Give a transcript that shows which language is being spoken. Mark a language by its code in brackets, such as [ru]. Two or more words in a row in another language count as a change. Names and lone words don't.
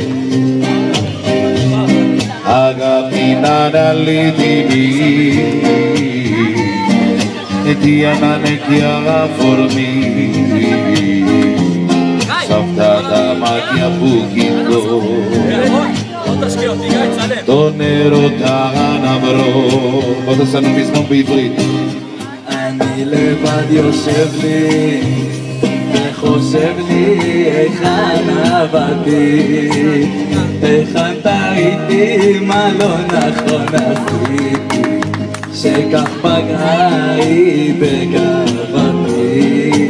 [el] Αγάπη να είναι αλήθινη αιτία να είναι και αφορμή Σ' αυτά τα μάτια που κοιτώ τον έρωτα να βρω Όταν σαν πείσμα בעברית [he] אני לבד יושב לי וחושב לי היכן עבדתי היכן טעיתי מה לא נכון עשיתי שכך פגעה היא בגאוותי